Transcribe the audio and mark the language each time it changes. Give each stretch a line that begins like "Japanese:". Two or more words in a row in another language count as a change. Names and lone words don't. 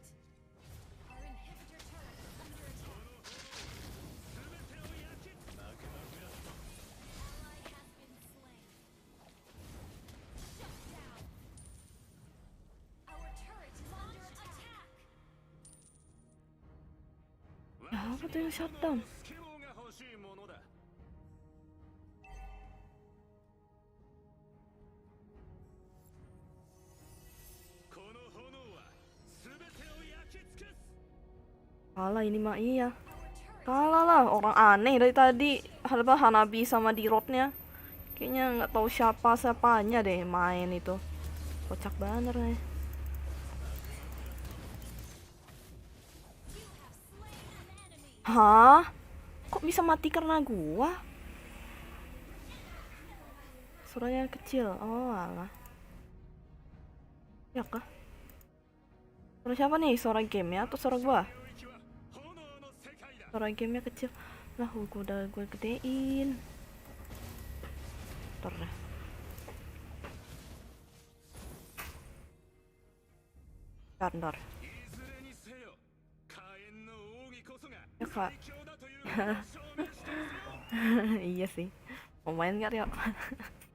English: Our inhibitor turret is under attack. Ally has been slain. Shut down. Our turret is under attack.
Indonesian: Apa tuh yang shutdown?
Japanese: スケボーが欲しいものだ。 この炎は全てを焼き尽くす。
Indonesian: Kalah ini mah iya.
English: Our turret
Indonesian: Kalah lah, orang aneh dari tadi. Apa Hanabi sama Dirotnya. Kayaknya nggak tahu siapanya deh main itu. Kocak banget nih.
English: You have slain an enemy.
Indonesian: Hah? Kok bisa mati karena gua? Suaranya kecil. Oh alah. Ya kah? Suara siapa nih? Suara gamenya atau suara gua?
Japanese: 領域は炎の世界だ。
Indonesian: Suara gamenya kecil. Lah gua udah gue gedein. Ntar dah. Ntar.
Japanese: いずれにせよ火炎の奥義こそが
Indonesian: Ya kak.
Japanese: 最強だということを証明してみせよう。
Indonesian: Iya sih. Mau main nggak ya?